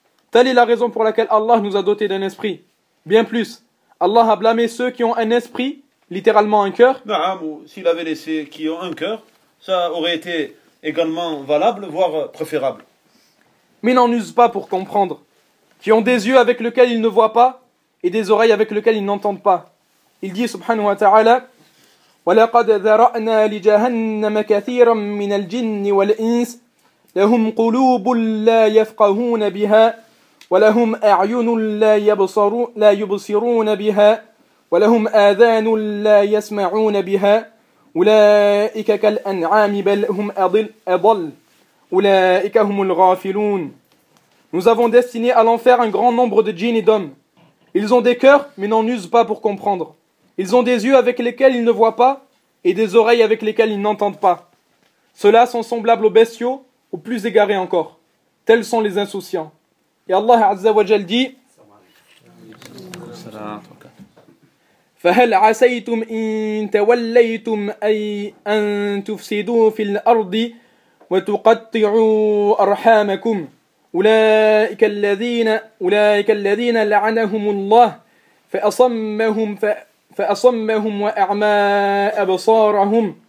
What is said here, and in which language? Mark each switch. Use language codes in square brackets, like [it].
[fr] Telle est la raison pour laquelle Allah nous a doté d'un esprit. Bien plus, Allah a blâmé ceux qui ont un esprit, littéralement un cœur. » S'il avait laissé qui ont un cœur, ça aurait été également valable, voire préférable. Mais n'en usent pas pour comprendre, qui ont des yeux avec lesquels ils ne voient pas et des oreilles avec lesquelles ils n'entendent pas. Il dit, [ar] subhanahu wa ta'ala, وَلَقَدْ ذَرَأْنَا لِجَهَنَّمَ كَثِيرًا مِنَ الْجِنِّ وَالْإِنسِ لَهُمْ قُلُوبٌ لَا يَفْقَهُونَ بِهَا وَلَهُمْ أَعْيُنٌ لَا يُبْصِرُونَ بِهَا وَلَهُمْ آذَانٌ لَا يَسْمَعُونَ بِهَا أولئك كالأنعام بل هم أضل أولئك هم الغافلون. [fr] Nous avons destiné à l'enfer un grand nombre de djinns et d'hommes. Ils ont des cœurs, mais n'en usent pas pour comprendre. Ils ont des yeux avec lesquels ils ne voient pas, et des oreilles avec lesquelles ils n'entendent pas. Ceux-là sont semblables aux bestiaux, ou plus égarés encore. Tels sont les insouciants. Et Allah Azza wa Jal dit: [ar] فهل عسيتم إن توليتم أي أن تفسدوا في الأرض وتقطعوا أرحامكم أولئك الذين لعنهم الله فأصمهم وأعمى أبصارهم